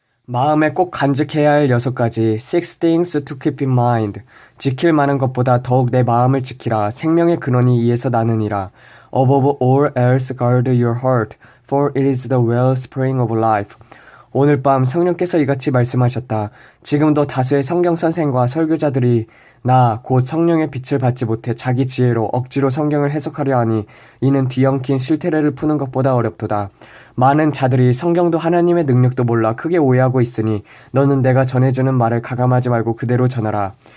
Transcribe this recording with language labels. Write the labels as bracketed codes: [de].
[ko] 마음에 꼭 간직해야 할 6가지 [en] Six things to keep in mind. [ko] 지킬 만한 것보다 더욱 내 마음을 지키라. 생명의 근원이 이에서 나느니라. [en] Above all else guard your heart, for it is the wellspring of life. [ko] 오늘 밤 성령께서 이같이 말씀하셨다. 지금도 다수의 성경 선생과 설교자들이 나 곧 성령의 빛을 받지 못해 자기 지혜로 억지로 성경을 해석하려 하니 이는 뒤엉킨 실태를 푸는 것보다 어렵도다. 많은 자들이 성경도 하나님의 능력도 몰라 크게 오해하고 있으니 너는 내가 전해주는 말을 가감하지 말고 그대로 전하라.